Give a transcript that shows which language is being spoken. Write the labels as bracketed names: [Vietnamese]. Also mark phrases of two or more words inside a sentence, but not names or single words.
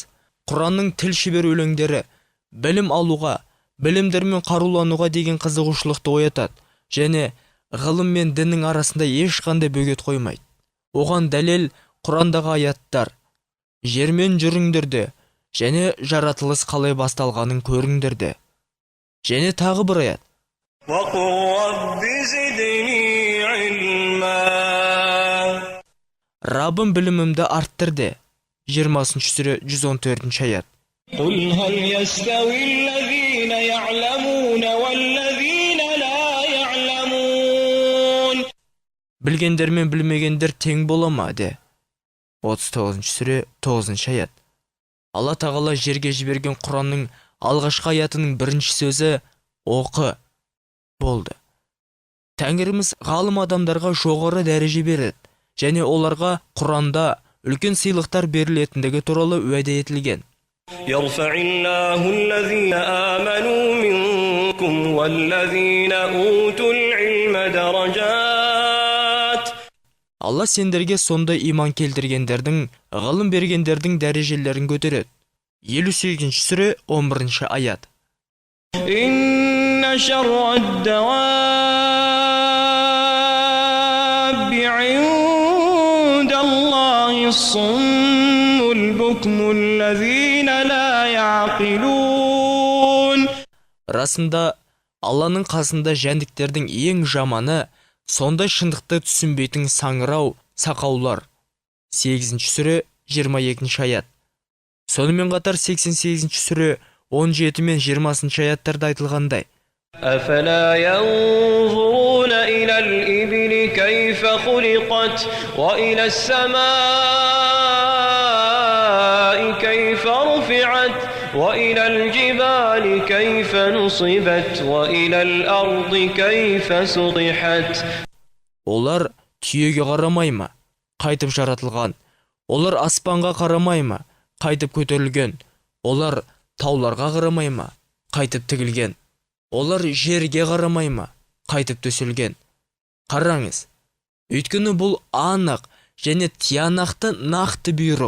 [Kazakh] Құранның тіл шебер өлеңдері білім алуға, білімдермен қарулануға деген қызығушылықты оятады және ғылым мен діннің арасында ешқандай бөгет қоймайды. Оған дәлел Құрандағы аяттар. жермен жүріңдерді, және жаратылыс қалай басталғанын көріңдерді. Және тағы бір аят. [Arabic] وقل رب زدني علما [Kazakh] Раббым білімімді арттырды. 20 сүре 114 аят. [Arabic] قل هل يستوي الذين يعلمون والذين لا يعلمون [Kazakh] Білгендер мен білмегендер тең бола ма, де. 39 сүре 9 аят. Алла тағала жерге жіберген Құранның алғашқы аятының бірінші сөзі оқы болды. Тәңіріміз ғалым адамдарға жоғары дәреже береді, және оларға Құранда үлкен сыйлықтар берілетіндігі туралы уәде етілген. [Arabic] يرفع الله الذين آمنوا منكم والذين أوتوا العلم درجات [Kazakh] Алла сендерге сондай иман келтіргендердің, ғылым бергендердің дәрежелерін көтереді. 58 сүре 11 аят. [Arabic] إن شر الدواب عند الله الصم البكم الذين لا يعقلون [Kazakh] Расында, Алланың қасында жәндіктердің ең жаманы, сондай шындықты түсінбейтін саңырау, сақаулар. 8 сүре 22 аят. Сонымен қатар 88 сүре 17 мен 20 аяттарда айтылғандай. [Arabic] أفلا ينظرون إلى الإبل كيف خلقت وإلى السماء كيف رفعت وإلى الجبال كيف نصبت وإلى الأرض كيف سطحت [Kazakh] Олар түйеге қарамай ма, қайтып жаратылған. Олар аспанға қарамай ма, қайтып көтерілген. Олар тауларға қарамай ма, қайтып тігілген. Олар жерге қарамай ма, қайтып төселген. Қараңыз, өйткені бұл анық және тиянақты нақты бұйрық.